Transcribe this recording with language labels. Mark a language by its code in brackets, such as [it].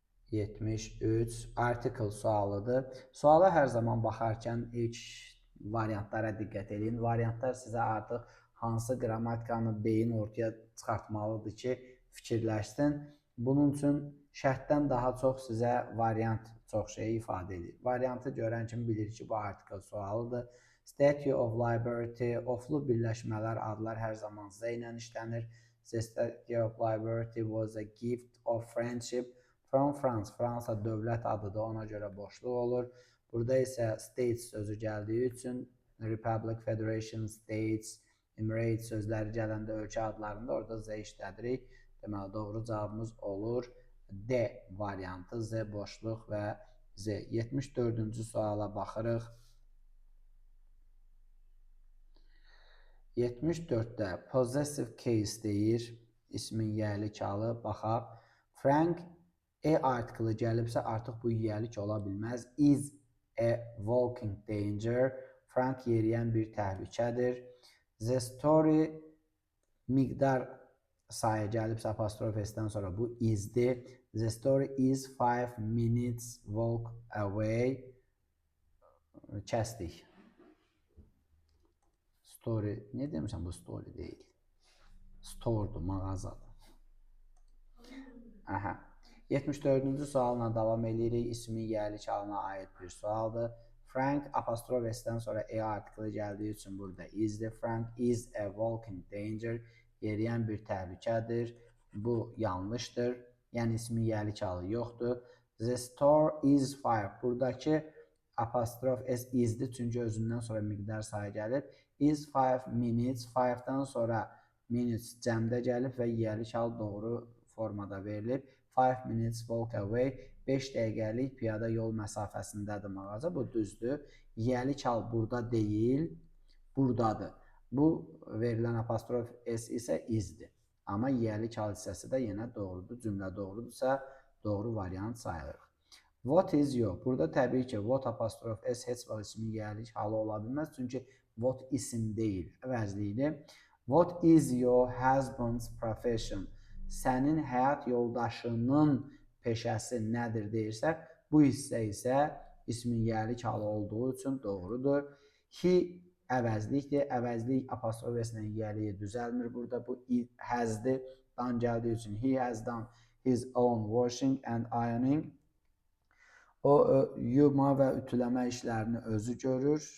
[az] 73. Article sualıdır. Suala hər zaman baxarkən ilk variantlara diqqət edin. Variantlar sizə artıq hansı qrammatikanı beyin ortaya çıxartmalıdır ki, fikirləşsin. Bunun üçün şərtdən daha çox sizə variant çox şeyi ifadə edir. Variantı görən kimi bilir ki, bu article sualıdır. Statue of Liberty, oflu birləşmələr, adlar hər zaman Z ilə işlənir. [en] The Statue of Liberty was a gift of friendship from France. [az] Fransa dövlət adıdır, ona görə boşluq olur. Burada isə States sözü gəldiyi üçün Republic, Federation, States, Emirates sözləri gələndə ölkə adlarında orada Z işlədirik. Deməli, doğru cavabımız olur D variantı, Z boşluq və Z. 74-cü suala baxırıq. 74-də possessive case deyir, ismin yiyəlik halı, baxaq. Frank artiklı gəlibsə, artıq bu yiyəlik ola bilməz. [en] Is a walking danger. Frank [az] yeriyən bir təhlükədir. The story miqdar sayı gəlibsə, apostrof S-dən sonra bu isdir. [en] The story is 5 minutes walk away. [az] Kəsdik. Story, ne demişəm bu story deyil. Store'dur, mağazadır. Aha. 74-cü sualla davam edirik. İsmi yiyəlik halına aid bir sualdır. Frank apostrof S-dən sonra artiklı gəldiyi üçün burada isdir. [en] Frank is a walking danger. [az] Yeriyən bir təhlükədir. Bu yanlışdır. Yəni ismi yiyəlik halı yoxdur. [en] The store is 5. [az] Buradakı apostrof S isdir. Çünki özündən sonra miqdar sayı gəlir. [en] Is 5 minutes. [az] 5-dən sonra minutes cəmdə gəlib və yiyəlik hal doğru formada verilib. [en] 5 minutes walk away. [az] 5 dəqiqəlik piyada yol məsafəsindədir mağaza. Bu düzdür. Yiyəlik hal burada deyil, buradadır. Bu verilən apostrof S isə isdir. Amma yiyəlik hal hissəsi də yenə doğrudur. Cümlə doğrudursa, doğru variant sayılır. [en] What is your? [az] Burada təbii ki, what apostrof S heç vaxt ismin yiyəlik halı ola bilməz. Çünki what isim deyil, əvəzliyidir. [en] What is your husband's profession? [az] Sənin həyat yoldaşının peşəsi nədir deyirsək, bu hissə isə ismin yiyəlik halı olduğu üçün doğrudur. He əvəzlikdir. Əvəzlik apostrof S ilə yiyəliyi düzəlmir. Burada bu has'dir. Dan gəldiyi üçün [en] he has done his own washing and ironing. [az] O yuma və ütüləmə işlərini özü görür.